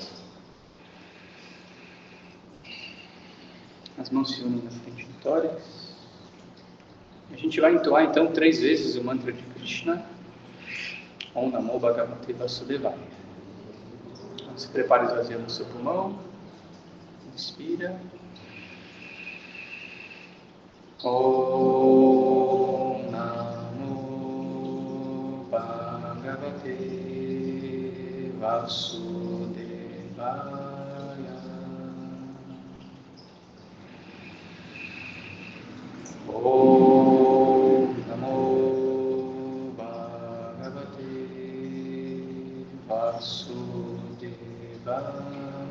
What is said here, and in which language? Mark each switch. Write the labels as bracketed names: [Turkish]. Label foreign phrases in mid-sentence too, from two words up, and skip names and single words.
[Portuguese] As mãos se unem na frente do tórax. A gente vai entoar então 3 vezes o mantra de Krishna. [Sanskrit] Om Namo Bhagavate Vasudevaya. [Portuguese] Então, se prepare esvaziando o seu pulmão. Inspira. [Sanskrit] Om Namo Bhagavate Vasudevaya. Om Namo Bhagavate Vasudevaya.